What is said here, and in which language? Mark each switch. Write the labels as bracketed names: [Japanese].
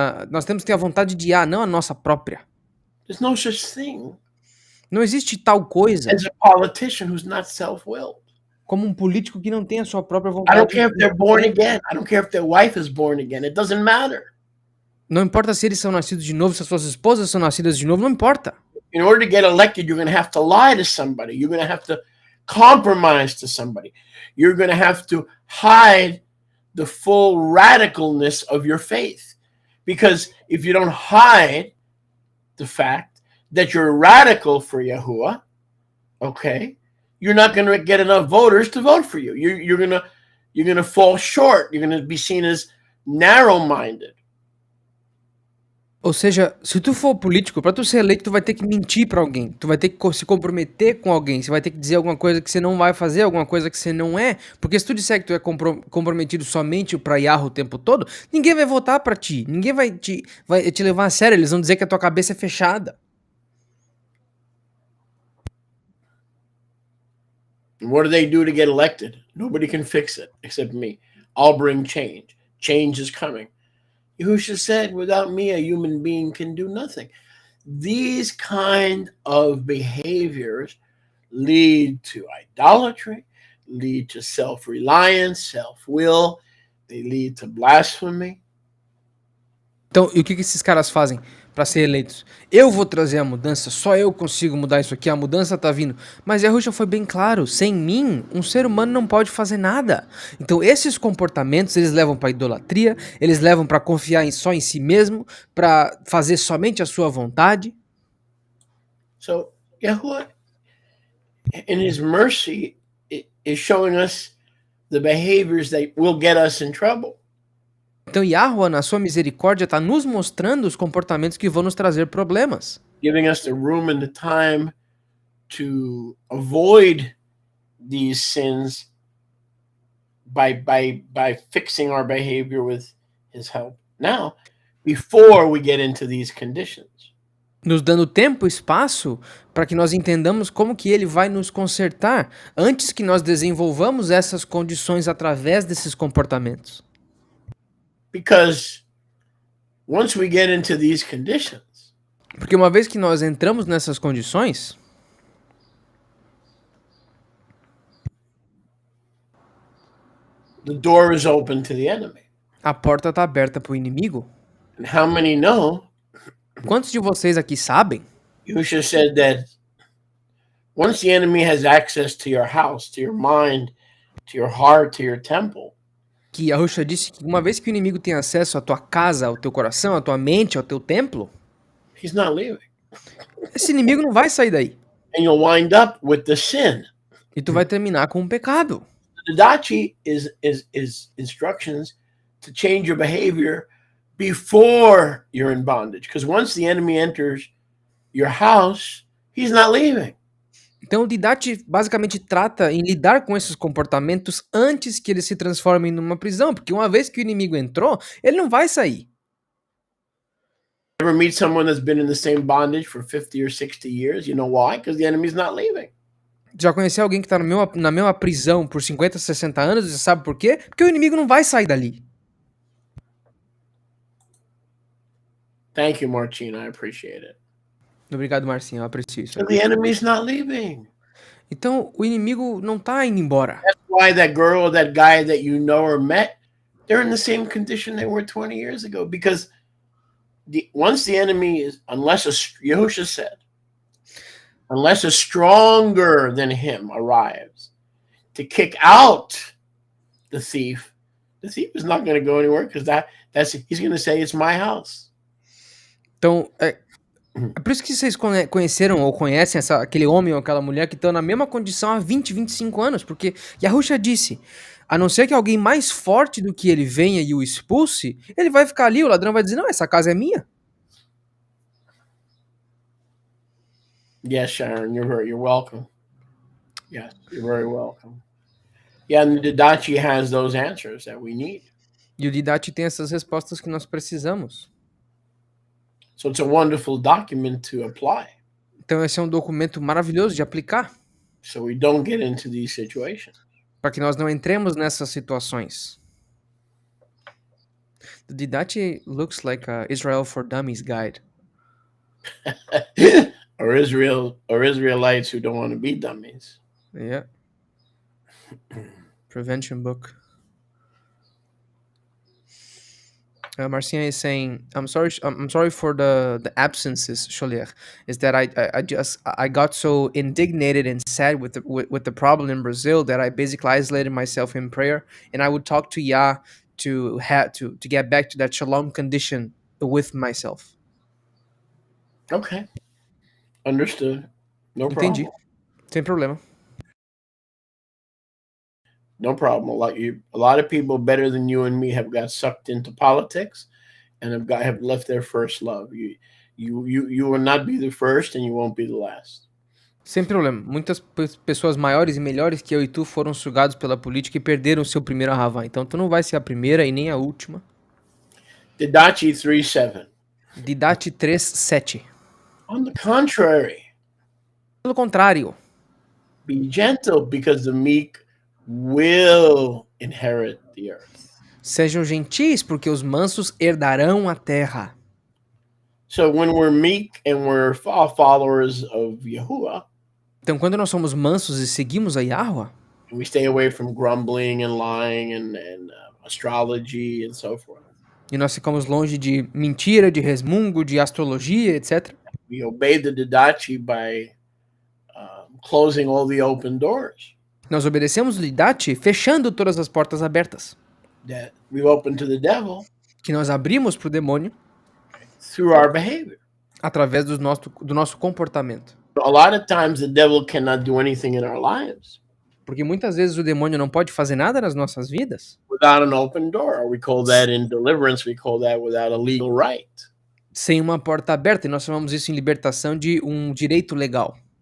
[Portuguese] Nós temos que ter a vontade de Yah, não a nossa própria. [English] There's no such thing. [Portuguese] Não existe tal coisa [English] as a politician who's not self-willed. [Portuguese] Como um político que não tem a sua própria [English] I [Portuguese] vontade. [English] don't care if they're born again. I don't care if their wife is born again. It doesn't matter. [Portuguese] Não importa se eles são nascidos de novo, se as suas esposas são nascidas de novo, não importa. [English] In order to get elected, you're going to have to lie to somebody. You're going to have to compromise to somebody. You're going to have to hide the full radicalness of your faith. Because if you don't hide the fact that you're radical for Yahuwah, okay, you're not going to get enough voters to vote for you. You're gonna fall short. You're going to be seen as narrow-minded. [Portuguese] Ou seja, se tu for político, para tu ser eleito, tu vai ter que mentir para alguém. Tu vai ter que se comprometer com alguém. Você vai ter que dizer alguma coisa que você não vai fazer, alguma coisa que você não é. Porque se tu disser que tu é comprometido somente para Yahweh o tempo todo, ninguém vai votar para ti. Ninguém vai te levar a sério. Eles vão dizer que a tua cabeça é fechada. [English] And what do they do to get elected? Nobody can fix it except me. I'll bring change. Change is coming. Yahusha said, without me, a human being can do nothing. These kind of behaviors lead to idolatry, lead to self-reliance, self-will. They lead to blasphemy. [Portuguese] Então, e o que esses caras fazem para ser eleitos? Eu vou trazer a mudança, só eu consigo mudar isso aqui, a mudança tá vindo. Mas Yahushua foi bem claro, sem mim, um ser humano não pode fazer nada. Então, esses comportamentos, eles levam para idolatria, eles levam para confiar só em si mesmo, para fazer somente a sua vontade. [English] So, Yahuwah, in his mercy, is showing us the behaviors that will get us in trouble. [Portuguese] Então Yahuwah, na sua misericórdia, está nos mostrando os comportamentos que vão nos trazer problemas. [English] Giving us the room and the time to avoid these sins by fixing our behavior with his help now, before we get into these conditions. [Portuguese] Nos dando tempo e espaço para que nós entendamos como que ele vai nos consertar antes que nós desenvolvamos essas condições através desses comportamentos. [English] Because once we get into these conditions, [Portuguese] Porque uma vez que nós entramos nessas condições, [English] the door is open to the enemy. [Portuguese] a porta está aberta para o inimigo. [English] And how many know? [Portuguese] Quantos de vocês aqui sabem [English] Yahusha said that once the enemy has access to your house, to your mind, to your heart, to your temple, [Portuguese] que Yahushua disse que uma vez que o inimigo tem acesso à tua casa, ao teu coração, à tua mente, ao teu templo, [English] he's not leaving. [Portuguese] esse inimigo não vai sair daí. [English] And you'll wind up with the sin. [Portuguese] E tu vai terminar com um pecado. [English] The Didache is instructions to change your behavior before you're in bondage. Because once the enemy enters your house, he's not leaving. [Portuguese] Então o Didache basicamente trata em lidar com esses comportamentos antes que eles se transformem numa prisão, porque uma vez que o inimigo entrou, ele não vai sair. [English] Ever meet someone that's been in the same bondage for 50 or 60 years? You know why? Because the enemy's not leaving. [Portuguese] Já conheceu alguém que está na mesma prisão por 50, 60 anos, e sabe por quê? Porque o inimigo não vai sair dali. [English] Thank you, Martina. I appreciate it. [Portuguese] Obrigado, Marcinho, eu aprecio isso. [English] So the enemy's not leaving. [Portuguese] Então o inimigo não tá indo embora. [English] That's why that girl or that guy that you know or met, they're in the same condition they were 20 years ago. Because once the enemy is, unless Yahusha said, unless a stronger than him arrives to kick out the thief is not going to go anywhere, because he's going to say it's my house. [Portuguese] Então, é por isso que vocês conheceram ou conhecem aquele homem ou aquela mulher que estão na mesma condição há 20, 25 anos, porque Yahushua disse, a não ser que alguém mais forte do que ele venha e o expulse, ele vai ficar ali, o ladrão vai dizer, não, essa casa é minha. [English] Yes, Sharon, you're welcome. Yes, you're very welcome. Yeah, and the Didache has those answers that we need. [Portuguese] E o Didache tem essas respostas que nós precisamos. [English] So it's a wonderful document to apply. [Portuguese] Então esse é um documento maravilhoso de aplicar. [English] So we don't get into these situations. [Portuguese] Para que nós não entremos nessas situações. [English] The Didache looks like a Israel for Dummies guide. or Israelites who don't want to be dummies. Yeah. Prevention book. Marcia is saying, I'm sorry for the absences, Sholier. Is that I got so indignated and sad with the problem in Brazil that I basically isolated myself in prayer, and I would talk to Yah to get back to that shalom condition with myself. Okay. Understood. No [Portuguese] Entendi. [English] problem. [Portuguese] Sem problema. [English] No problem. A lot of people better than you and me have got sucked into politics and have left their first love. You will not be the first and you won't be the last. [Portuguese] Sem problema. Muitas pessoas maiores e melhores que eu e tu foram sugados pela política e perderam o seu primeiro Ahavá. Então tu não vai ser a primeira e nem a última. [English] Didache 3:7. [Portuguese] Didache 3:7. [English] On the contrary. [Portuguese] Pelo contrário. [English] Be gentle, because the meek will inherit the earth. [Portuguese] Sejam gentis, porque os mansos herdarão a terra. [English] So when we're meek and we're followers of Yahuwah, [Portuguese] Então, quando nós somos mansos e seguimos a Yahweh, [English] and we stay away from grumbling and lying and astrology and so forth, [Portuguese] e nós ficamos longe de mentira, de resmungo, de astrologia, etc., [English] we obey the Didache by closing all the open doors [Portuguese] nós obedecemos o Lidate fechando todas as portas abertas, [English] that we've opened to the devil [Portuguese] que nós abrimos para o demônio [English] through our behavior. [Portuguese] através do nosso comportamento. [English] A lot of times the devil cannot do anything in our lives [Portuguese] Porque muitas vezes o demônio não pode fazer nada nas nossas vidas [English] without an open door. Or we call that in deliverance, we call that without a legal right. [Portuguese] sem uma porta aberta, e nós chamamos isso em libertação de um direito legal.